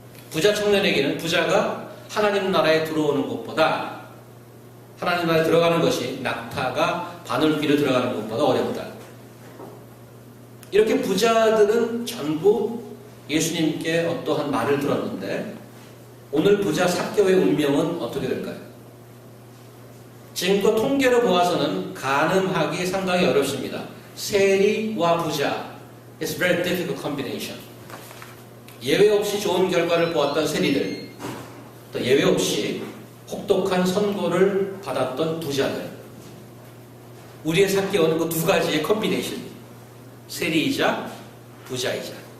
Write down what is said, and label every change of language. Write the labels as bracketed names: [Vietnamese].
[Korean] 부자 청년에게는 부자가 하나님 나라에 들어오는 것보다 하나님 나라에 들어가는 것이 낙타가 바늘귀를 들어가는 것보다 어렵다. 이렇게 부자들은 전부 예수님께 어떠한 말을 들었는데 오늘 부자 삭개오의 운명은 어떻게 될까요? 지금껏 통계로 보아서는 가늠하기 상당히 어렵습니다. 세리와 부자 [English] It's a very difficult combination. [Korean] 예외 없이 좋은 결과를 보았던 세리들, 또 예외 없이 혹독한 선고를 받았던 부자들. 우리의 삭개오는 그 두 가지의 컨비네이션. 세리이자 부자이자.